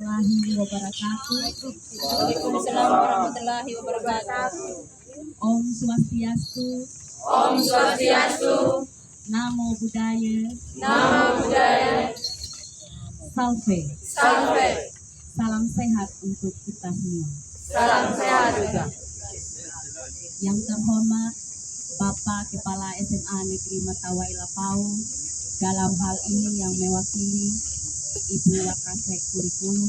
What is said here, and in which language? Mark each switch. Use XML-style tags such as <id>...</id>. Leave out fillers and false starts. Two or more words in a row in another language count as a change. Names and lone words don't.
<ar>ورحمة الله وبركاته. وعليكم السلام ورحمة الله وبركاته.</ar> <ban>Om Swastiastu. Om Swastiastu.</ban> <pi>Namo Buddhaya. Namo Buddhaya.</pi> <la>Salve. Salve.</la> <id>Salam sehat untuk kita semua. Salam sehat juga. Yang terhormat Bapak Kepala SMA Negeri Matawai Lapau, dalam hal ini yang mewakili Ibu Wakasek Kurikulum.</id>